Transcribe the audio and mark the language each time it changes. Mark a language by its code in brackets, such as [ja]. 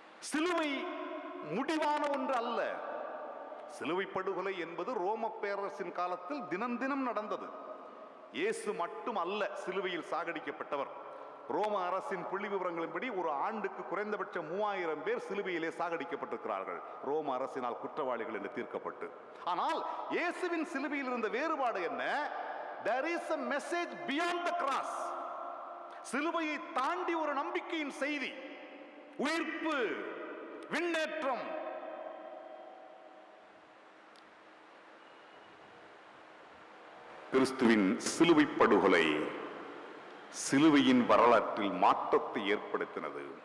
[ta] சிலுவை முடிவான ஒன்று அல்ல. சிலுவை படுகொலை என்பது ரோம பேரரசின் காலத்தில் தினம் தினம் நடந்தது. இயேசு மட்டும் அல்ல சிலுவையில் சாகடிக்கப்பட்டவர். ரோம அரசின் புள்ளி விவரங்களின்படி ஒரு ஆண்டுக்கு குறைந்தபட்சம் 3000 பேர் சிலுவையிலே சாகடிக்கப்பட்டிருக்கிறார்கள், ரோம அரசினால் குற்றவாளிகள் என்று தீர்க்கப்பட்டு. ஆனால் இயேசுவின் சிலுவையில் இருந்த வேறுபாடு என்ன? [en] There is a message beyond the cross. [ta] சிலுவையை தாண்டி ஒரு நம்பிக்கையின் செய்தி, உயிர்ப்பு, விண்ணேற்றம். கிறிஸ்துவின் சிலுவை படுகொலை சிலுவையின் வரலாற்றில் மாற்றத்தை ஏற்படுத்தினது.